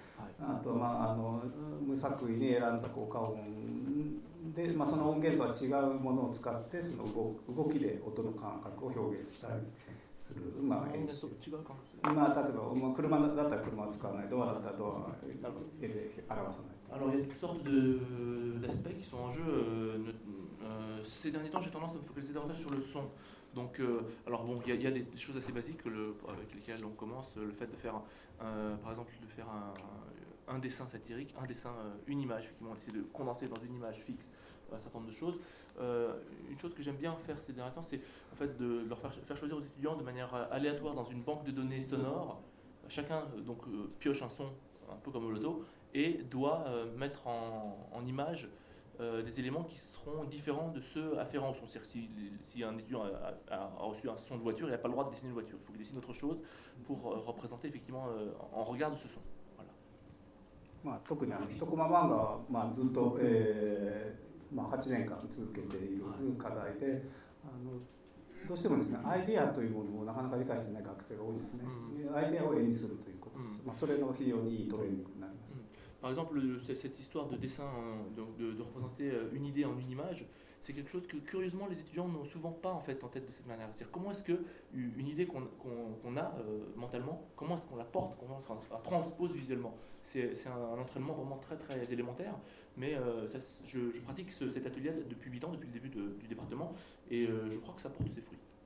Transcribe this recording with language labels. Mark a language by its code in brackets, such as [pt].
[ja] はい、あと、まあ、あの無作為に選んだ効果音で、まあ、その音源とは違うものを使ってその動きで音の感覚を表現したりする、まあ、演習。その音源と違う感覚。まあ、例えば、まあ、車だったら車を使わない、ドアだったらドアを絵で表さない。 [fr] Alors, il y a toutes sortes d'aspects qui sont en jeu. Ces derniers temps, j'ai tendance à me focaliser davantage sur le son. Donc, alors bon, il y a des choses assez basiques avec lesquelles on commence. Le fait de faire, par exemple, de faire un dessin satirique, un dessin, une image, effectivement, essayer de condenser dans une image fixe un certain nombre de choses. Une chose que j'aime bien faire ces derniers temps, c'est en fait de leur faire choisir aux étudiants de manière aléatoire dans une banque de données sonores. Chacun donc pioche un son, un peu comme au loto. Et doit mettre en image des éléments qui seront différents de ceux afférents au son. C'est-à-dire si un étudiant a reçu un son de voiture, il n'a pas le droit de dessiner une voiture. Il faut qu'il dessine autre chose pour représenter effectivement en regard de ce son. Voilà. [ja] まあ、特に一コマ漫画は、まあ、ずっと、まあ、8年間続けている課題で、あのどうしてもですね、アイデアというものをなかなか理解していない学生が多いんですね。アイデアを絵にするということです。まあ、それの非常にいいトレーニングになります。 [fr] Par exemple, cette histoire de dessin, de représenter une idée en une image, c'est quelque chose que, curieusement, les étudiants n'ont souvent pas en, fait, en tête de cette manière. C'est-à-dire, comment est-ce qu'une idée qu'on a mentalement, comment est-ce qu'on la porte, comment est-ce qu'on la transpose visuellement? C'est un entraînement vraiment très, très élémentaire. Mais je pratique cet atelier depuis 8 ans, depuis le début du département, et je crois que ça porte ses fruits.